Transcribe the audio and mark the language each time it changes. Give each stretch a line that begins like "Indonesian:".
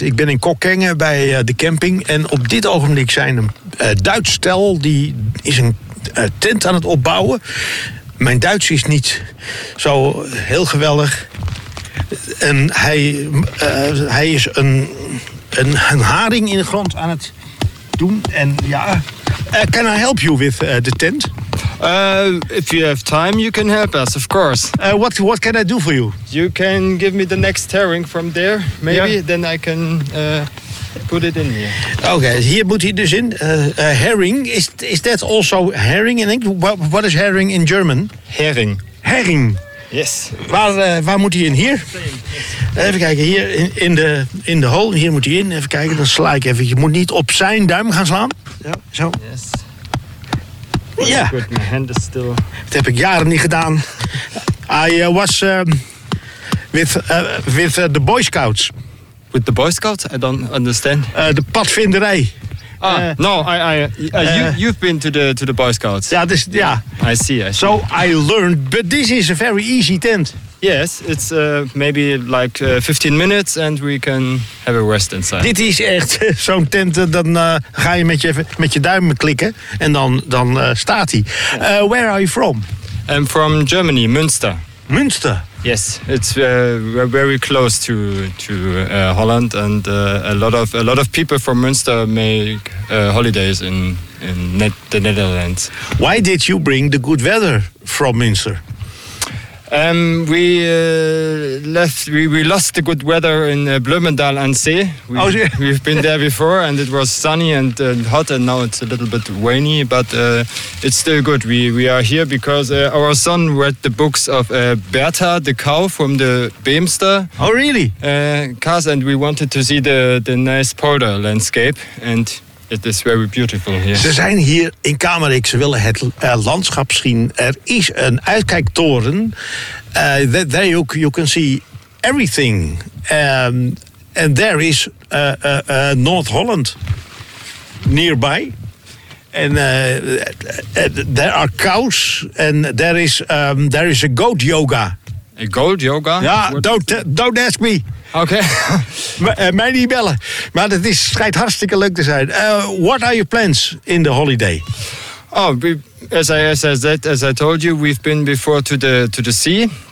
Dutch: Ik ben in Kokkengen bij de camping. En op dit ogenblik zijn een Duits stel, die is een tent aan het opbouwen. Mijn Duits is niet zo heel geweldig. En hij is een haring in de grond aan het doen. En ja,
English: can I help you with the tent? If you have time, you can help us, of course. What can I do for you? You can give me the next herring from there, maybe. Yeah. Then I can put it in here. Okay, here
Dutch: moet hij dus in.
English: Herring, is that also herring in English? What is herring in German? Herring. Herring. Yes.
Dutch: Waar moet hij in? Hier?
English: Yes.
Dutch: Even kijken, hier in de hole. Hier moet hij in. Even kijken, dan sla ik even. Je moet niet op zijn duim gaan slaan. Ja, zo.
English: Yes.
Dutch: Ja. Mijn hand is still. Dat heb ik jaren niet gedaan.
English: I was with the Boy Scouts. With the Boy Scouts? I don't understand.
Dutch: De padvinderij.
English: You've been to the Boy Scouts.
Dutch: Ja, dus ja.
English: I see. So I learned, but this is a very easy tent. Yes, it's maybe like 15 minutes and we can have a rest inside.
Dutch: Dit is echt zo'n tent, dan ga je met je duimen klikken en dan staat hij.
English: Ja. Where are you from? I'm from Germany, Münster. Münster? Yes, it's very close to Holland and a lot of people from Münster make holidays in the Netherlands. Why did you bring the good weather from Münster? We lost the good weather in Bloemendaal aan Zee. We've been there before and it was sunny and hot and now it's a little bit rainy, but it's still good. We are here because our son read the books of Bertha, the cow from the Beemster. Oh, really? Cars, and we wanted to see the nice polder landscape and it is very beautiful here.
Dutch: Ze zijn hier in Kamerik, ze willen het landschap zien. Er is een uitkijktoren.
English: There you can see everything. And there is North Holland nearby. And there are cows. And there is a goat yoga. A goat yoga? Ja, don't ask me.
Dutch: Oké. Okay. Mij niet bellen. Maar het schijnt hartstikke leuk te zijn.
English: What are your plans in the holiday? Oh, as I told you, we've been before to the sea.